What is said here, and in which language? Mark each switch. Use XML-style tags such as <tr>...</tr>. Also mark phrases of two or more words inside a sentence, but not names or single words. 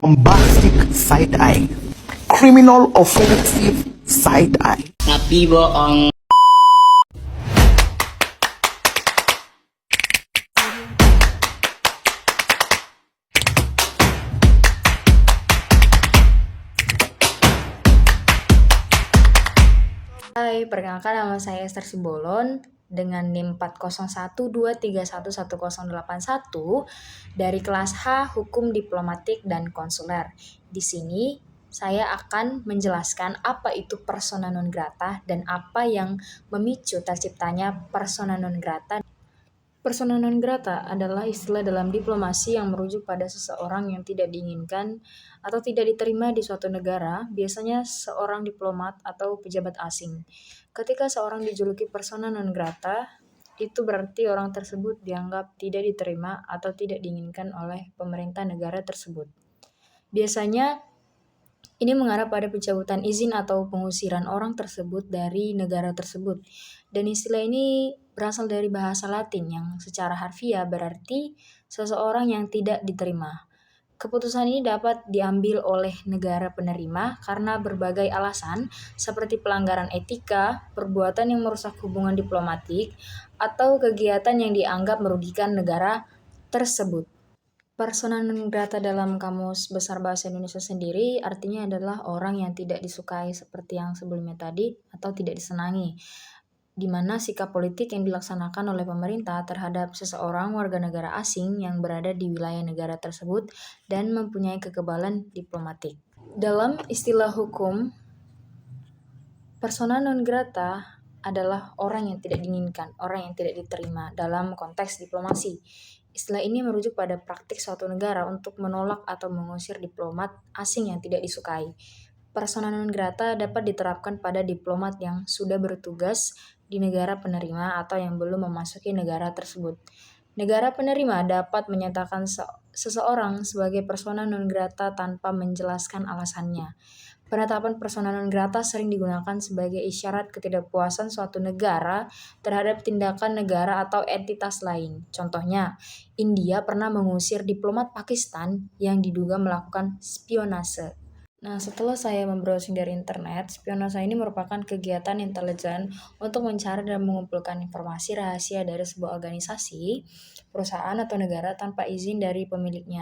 <en>bombastic side-eye, criminal offensive side-eye.</en> <id>Tapi bohong. Hai, perkenalkan nama saya Esther Simbolon dengan NIM 40123111081 dari kelas H Hukum Diplomatik dan Konsuler. Di sini saya akan menjelaskan apa itu</id> <la>persona non grata</la> <id>dan apa yang memicu terciptanya</id> <la>persona non grata. Persona non grata</la> <id>adalah istilah dalam diplomasi yang merujuk pada seseorang yang tidak diinginkan atau tidak diterima di suatu negara, biasanya seorang diplomat atau pejabat asing. Ketika seorang dijuluki</id> <la>persona non grata,</la> <id>itu berarti orang tersebut dianggap tidak diterima atau tidak diinginkan oleh pemerintah negara tersebut. Biasanya ini mengarah pada pencabutan izin atau pengusiran orang tersebut dari negara tersebut. Dan istilah ini berasal dari bahasa Latin yang secara harfiah berarti seseorang yang tidak diterima. Keputusan ini dapat diambil oleh negara penerima karena berbagai alasan seperti pelanggaran etika, perbuatan yang merusak hubungan diplomatik, atau kegiatan yang dianggap merugikan negara tersebut.</id> <la>Persona non grata</la> <id>dalam Kamus Besar Bahasa Indonesia sendiri artinya adalah orang yang tidak disukai seperti yang sebelumnya tadi atau tidak disenangi, di mana sikap politik yang dilaksanakan oleh pemerintah terhadap seseorang warga negara asing yang berada di wilayah negara tersebut dan mempunyai kekebalan diplomatik. Dalam istilah hukum,</id> <la>persona non grata</la> <id>adalah orang yang tidak diinginkan, orang yang tidak diterima dalam konteks diplomasi. Istilah ini merujuk pada praktik suatu negara untuk menolak atau mengusir diplomat asing yang tidak disukai.</id> <la>Persona non grata</la> <id>dapat diterapkan pada diplomat yang sudah bertugas di negara penerima atau yang belum memasuki negara tersebut. Negara penerima dapat menyatakan seseorang sebagai</id> <la>persona non grata</la> <id>tanpa menjelaskan alasannya. Penetapan</id> <la>persona non grata</la> <id>sering digunakan sebagai isyarat ketidakpuasan suatu negara terhadap tindakan negara atau entitas lain. Contohnya, India pernah mengusir diplomat Pakistan yang diduga melakukan spionase. Nah, setelah saya membrowsing dari internet, spionase ini merupakan kegiatan intelijen untuk mencari dan mengumpulkan informasi rahasia dari sebuah organisasi, perusahaan atau negara tanpa izin dari pemiliknya.</id>